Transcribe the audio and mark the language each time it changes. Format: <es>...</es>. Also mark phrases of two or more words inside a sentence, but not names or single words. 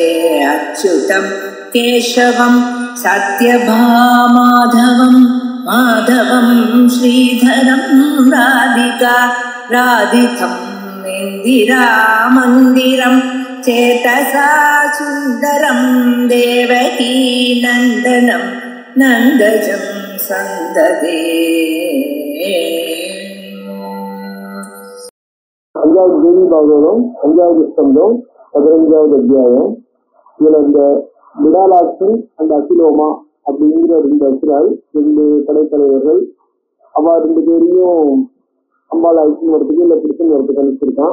<sa>अच्युतं केशवं सत्यभामाधवं माधवं श्रीधरं राधिका राधितं इन्दिरामन्दिरं चेतसा सुन्दरं देवकी नन्दनं नन्दजं सन्ददे।</sa> <ta>அஞ்சாவது தேவி பாகவதம், அஞ்சாவது ஸ்கந்தம், 15வது அத்தியாயம். இதுல இந்த விடாலாட்சன் அந்த அகிலோமா அப்படிங்கிற 2 அசுரால், 2 படைத்தலைவர்கள், அவ 2 பேரையும் அம்பாள் அழிச்சுன்னு வரத்துக்கு இல்ல பிடிச்சுன்னு வரத்துக்கு அனுப்பிச்சிருக்கான்.</ta>